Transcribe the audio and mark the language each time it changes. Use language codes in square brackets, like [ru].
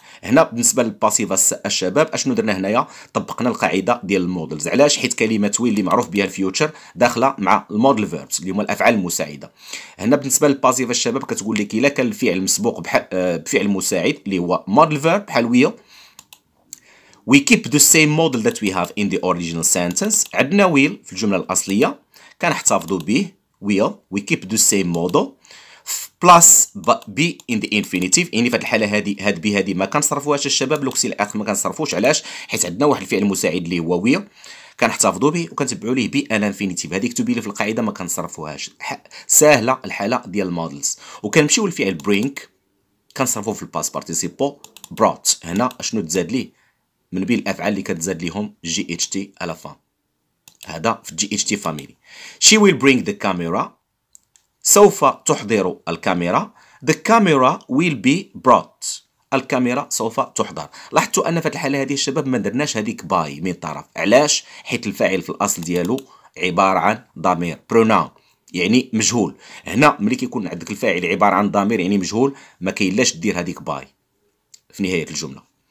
[ar] هنا بالنسبه للباسيف الشباب اشنو درنا هنايا؟ طبقنا القاعده ديال المودلز. علاش؟ حيت كلمه ويل اللي معروف بها الفيوتشر داخله مع المودل فيربس اللي هما الافعال المساعده. هنا بالنسبه للباسيف الشباب كتقول لك الا كان الفعل مسبوق بفعل مساعد اللي هو مودل فيرب بحال ويل. [en] we keep the same model that we have in the original sentence. [ar] عندنا ويل في الجمله الاصليه كنحتفظوا به will. [en] we keep the same model plus be in the infinitive. [ar] يعني في هذه الحاله هاد بي هذه ما كنصرفوهاش الشباب، لوكسي الاخر ما كنصرفوش. علاش؟ حيت عندنا واحد الفعل مساعد اللي هو ويل كنحتفظوا به وكنتبعوا ليه بي ان انفينيتيف. هذيك تبي لي في القاعده ما كنصرفوهاش. ساهله الحاله ديال المودلز. وكنمشيو للفعل برينك كنصرفوه في الباس بارتيسيبو بروت. هنا اشنو تزاد ليه من بين الافعال اللي كتزاد ليهم جي اتش تي على فان؟ هذا في جي اتش تي فاميلي. [en] she will bring the camera. [ar] سوف تحضر الكاميرا. [en] the camera will be brought. [ar] الكاميرا سوف تحضر. لاحظتوا ان في الحاله هذه الشباب ما درناش هذيك باي من طرف. علاش؟ حيت الفاعل في الاصل ديالو عباره عن ضمير pronoun يعني مجهول. هنا ملي كيكون عندك الفاعل عباره عن ضمير يعني مجهول ما كاينلاش دير هذيك باي في نهايه الجمله.